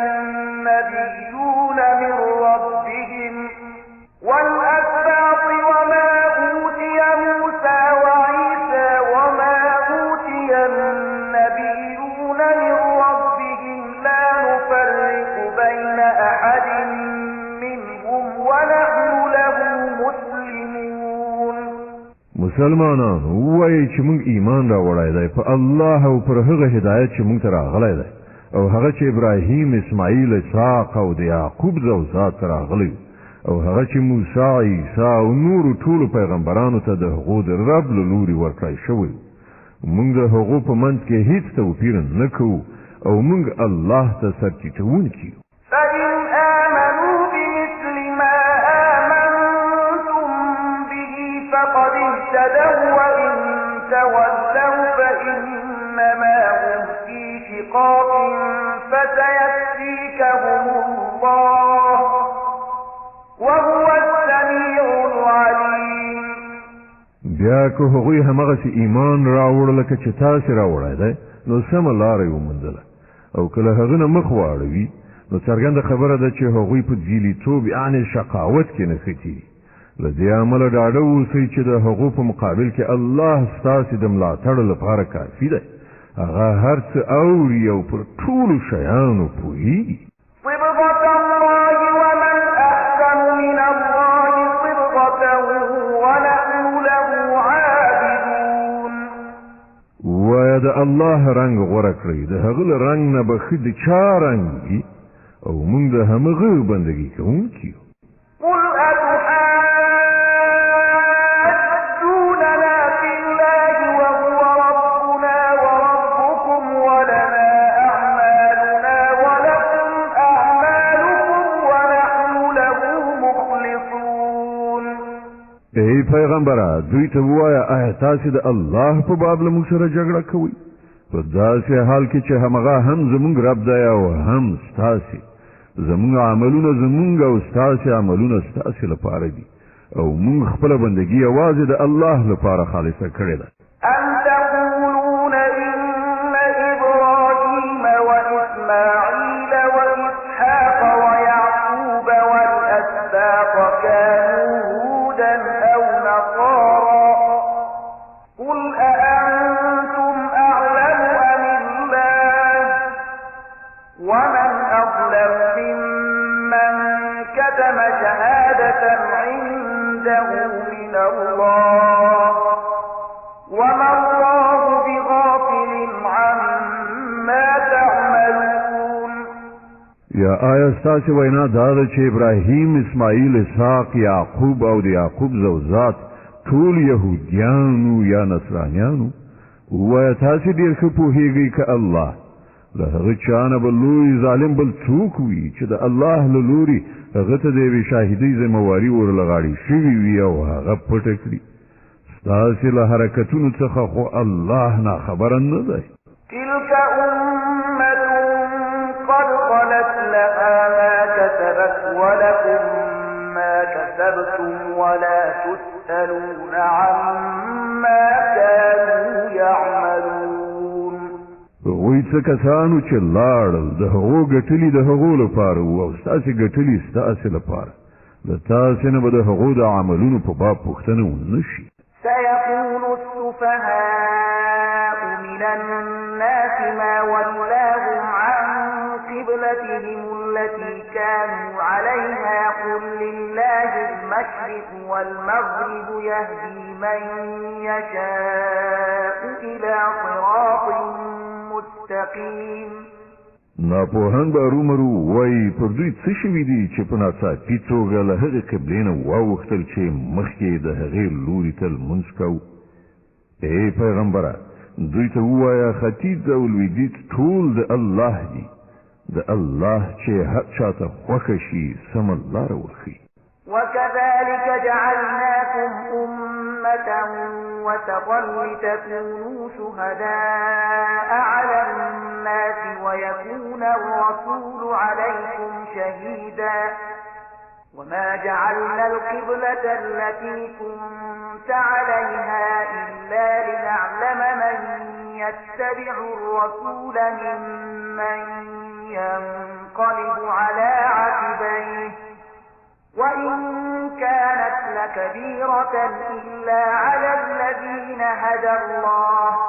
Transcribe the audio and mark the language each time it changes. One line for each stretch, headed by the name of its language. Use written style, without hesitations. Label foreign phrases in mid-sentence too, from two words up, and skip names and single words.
Arabic: النبيون من ربهم والأسباط وما أوتي موسى وعيسى وما أوتي النبيون من ربهم لا نفرق بين أحد منهم ونحن له مسلمون.
Pashto: مسلمانانو ووایئ چې موږ ایمان راوړی دی په الله او پر هغه هدایت چې موږ ته راغلی دی او هغه چې ابراهیم اسماعیل اسحاق او د یعقوب زوجات ته راغلی او هغه چې موسی عیسی او نورو ټولو پیغمبرانو ته د هغو د رب له لورې ورکړی شوی. موږ د هغو په منځ کې هیڅ توپیر نه کوو او موږ الله ته سرټیټوونکي یو.
Arabic: فإن آمنوا بمثل ما آمنتم به فقد اهتدوا وإن تولوا فإنما هم في شقاق فسيكفيكهم الله وهو السميع العليم.
Pashto: بیا که هغوی همغسې ایمان راوړ لکه چې تاسې راوړی دی نو سمه لاره یې وموندله او که له هغه نه مخ واړوي نو څرګنده خبره ده چې هغوی په ځیلیتوب یعنې شقاوت کې نښتي. له دې امله ډاډه اوسئ چې د هغو په مقابل کې الله ستاسې د ملاتړ لپاره کافي دی. هغه هر څه اوري او پر ټولو شیانو پوهېږي.
Arabic: صبغة الله ومن أحسن من الله صبغة ونحن له عابدون.
Pashto: وایه د الله رنگ غوړه کړی د هغه رنگ نه بخې د چا رنگ دی او موږ د همغه بندګي کوونکي یو.
Arabic: قل أتحاجوننا في الله وهو ربنا وربكم ولنا أعمالنا ولكم أعمالكم ونحن له مخلصون.
Pashto: ای پیغمبره دوی ته ووایه آیا تاسې د الله په باب له موږ سره جګړه کوئ په داسې حال کې چې همغه هم زموږ رب دی او هم ستاسې زموږ عملونه زموږ او ستاسې عملونه ستاسې لپاره دي او موږ خپله بندګي یوازې د الله لپاره خالصه کړې ده.
Arabic: أم تقولون إن إبراهيم وإسماعيل وإسحاق ويعقوب والأسباط كانوا هودا أو نصارى قل أأنتم أعلم أم الله ومن أظلم ممن كتم شهادة عنده من الله وما الله بغافل عما تعملون.
Pashto: یا آیا ستاسې وینا دا ده چې ابراهیم اسماعیل اسحاق یعقوب او د یعقوب زوجات ټول یهودیانو یا نصرانیانو ووایه تاسې ډېر ښه پوهېږئ که الله له هغه چا نه به لوی ظالم بل څوک وي چې د الله له لوري هغه ته د یوې شاهدۍ ذمهواري ورله غاړې شوي وي او هغه پټه کړي ستاسې له حرکتونو څخه خو الله ناخبره نه دی.
Arabic: تلك أمة قد خلت لها ما كسبت ولكم ما كسبتم ولا تسألون عما كانوا يعملون.
Pashto: هغوی څه کسانو چې لاړل د هغو ګټلي د هغو لپاره او ستاسې ګټلي ستاسې لپاره د تاسې نه به د هغو د عملونو په باب پوښتنه ونه شي.
Arabic: سيقول السفهاء من الناس ما ولاهم عن قبلتهم التي كانوا عليها قل لله المشرق والمغرب يهدي من يشاء إلى صراط مستقيم.
Pashto: ناپوهان به ارومرو وایي پر دوی څه شوي دي چې په ناڅاپي توګه له هغې قبلې نه واوښتل چې مخکې د هغې لوري ته لمونځ کوو. ای پیغمبره دوی ته ووایه ختیځ او لویدیځ ټول د الله دي د الله چې هر چاته خوښه شي سمه لاره وښیي.
Arabic: وكذلك جعلناكم أمة وسطا لتكونوا شهداء على الناس ويكون الرسول عليكم شهيدا وما جعلنا القبلة التي كنت عليها إلا لنعلم من يتبع الرسول ممن ينقلب على عقبيه وإن كانت لكبيرة إلا على الذين هدى الله